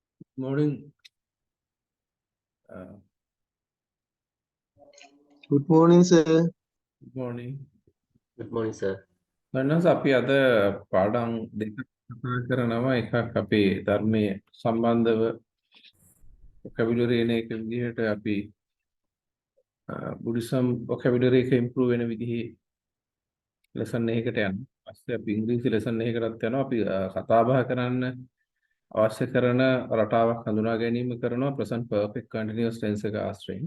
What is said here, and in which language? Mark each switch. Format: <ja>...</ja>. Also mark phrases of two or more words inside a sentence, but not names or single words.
<en>Morning. Good morning, sir. Good morning. Good morning, sir. Learners,</en> <si>අපි අද පාඩම් දෙකක් කතා කරනවා. එකක් අපේ ධර්මයේ සම්බන්ධව vocabulary එන එක විදිහට අපි</si> <en>Buddhism vocabulary</en> <si>එක improve වෙන විදිහේ lesson එකකට යනවා. ඊපස්සේ අපි ඉංග්‍රීසි lesson එකකටත් යනවා. අපි කතා බහ කරන්න අවශ්‍ය කරන රටාවක් හඳුනා ගැනීම කරනවා</si> <en>present perfect continuous tense</en> <si>එක ආශ්‍රයෙන්.</si>